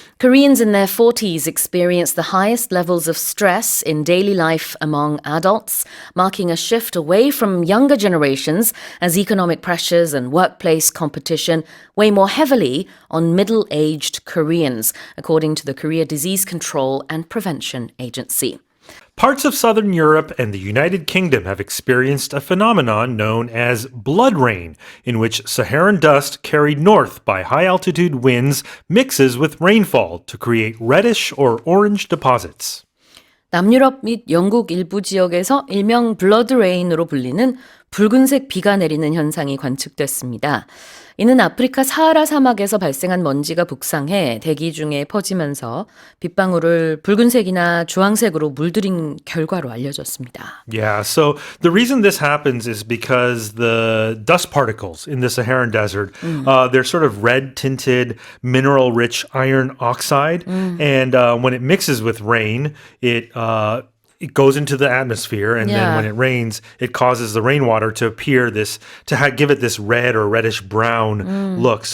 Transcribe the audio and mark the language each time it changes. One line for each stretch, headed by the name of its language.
English: Koreans in their 40s experience the highest levels of stress in daily life among adults, marking a shift away from younger generations as economic pressures and workplace competition weigh more heavily on middle-aged Koreans, according to the Korea Disease Control and Prevention Agency. Parts of southern Europe and the United Kingdom have experienced a phenomenon known as blood rain, in which Saharan dust carried north by high altitude winds mixes with rainfall to create reddish or orange deposits.
Korean: 남유럽 및 영국 일부 지역에서 일명 블러드 레인으로 불리는 붉은색 비가 내리는 현상이 관측됐습니다. 이는 아프리카 사하라 사막에서 발생한 먼지가 북상해 대기 중에 퍼지면서 빗방울을 붉은색이나 주황색으로 물들인 결과로 알려졌습니다.
English: Yeah, so the reason this happens is because the dust particles in the Saharan desert, they're sort of red tinted, mineral rich iron oxide. And when it mixes with rain, it goes into the atmosphere, and then when it rains, it causes the rainwater to appear give it this red or reddish brown look.